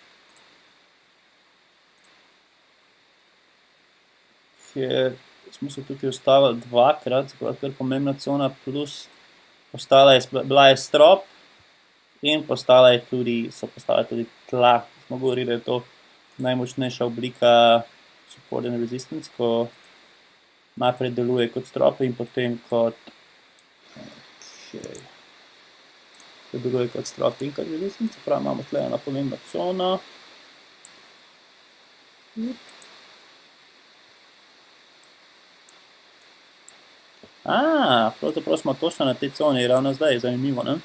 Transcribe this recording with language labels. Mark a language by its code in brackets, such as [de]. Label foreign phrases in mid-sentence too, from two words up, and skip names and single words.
[sl] Kjer smo se tukaj ustavili dvakrat, se pravi, kar pomembna cona, plus bila je strop in so postala tudi tla. Smo govorili, da je to najmočnejša oblika [en] support and resistance, [sl] ko najprej deluje kot strop in potem kot To deluje kot strop in kot železnica, se pravi, imamo tle eno pomembno cono. Pravzaprav smo točno na tej coni, ravno zdaj, zanimivo, ne?